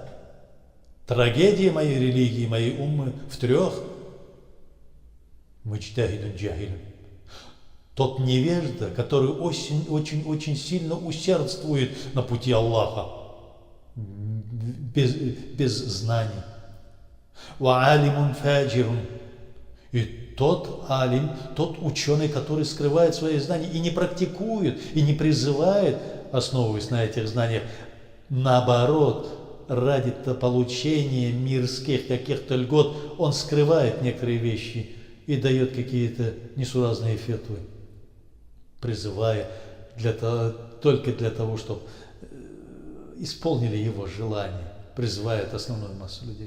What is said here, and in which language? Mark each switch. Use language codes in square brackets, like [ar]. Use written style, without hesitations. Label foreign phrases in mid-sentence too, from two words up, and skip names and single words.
[ru] Трагедия моей религии, моей уммы в 3. [ar] مجتهد جاهل. [ru] Тот невежда, который очень сильно усердствует на пути Аллаха, без знаний. [ar] وعالم فاجر. [ru] И тот алим, тот ученый, который скрывает свои знания и не практикует, и не призывает, основываясь на этих знаниях, наоборот, ради получения мирских каких-то льгот, он скрывает некоторые вещи и дает какие-то несуразные фетвы, призывая только для того, чтобы исполнили его желание, призывает основную массу людей.